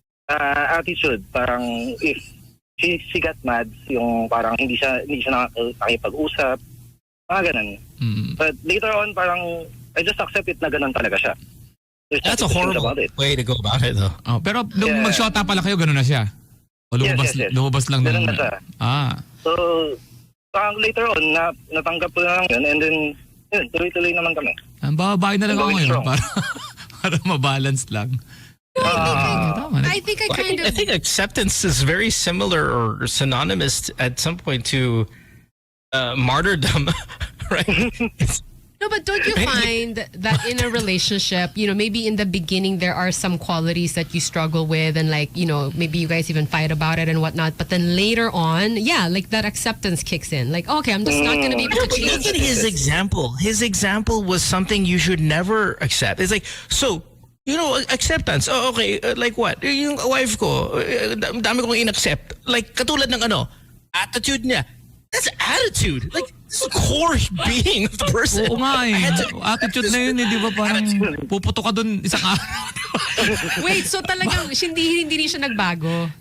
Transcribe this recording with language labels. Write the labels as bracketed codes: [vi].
[tl] Attitude, parang if she got mad, yung parang hindi siya nakakipag-usap, mga ganun. [en] But later on, parang I just accept it [tl] na ganun talaga siya. [en] That's a horrible way to go about it, though. [tl] Oh, pero nung mag-shota pala kayo, ganun na siya? O lumabas lang ganun na siya. So, parang later on, natanggap ko na lang yun, and then, yun, tuloy-tuloy naman kami. Ang babae na lang ako ngayon [en] strong. [tl] para mabalance lang. [en] I think I think acceptance is very similar or synonymous at some point to martyrdom, right? No, but don't you find that in a relationship, maybe in the beginning there are some qualities that you struggle with and like, maybe you guys even fight about it and whatnot, but then later on, like that acceptance kicks in. Like, okay, I'm just not going to be able to change Look at his example. His example was something you should never accept. It's like, so, acceptance. Oh, okay, like what? [tl] Yung wife ko, dami kong in-accept. Like, katulad ng attitude niya. [en] That's attitude. Like, it's the core being of the person. [tl] Oo nga eh. Attitude na yun eh, di ba? Parang puputo ka dun isang araw. Wait, so talagang hindi rin siya nagbago?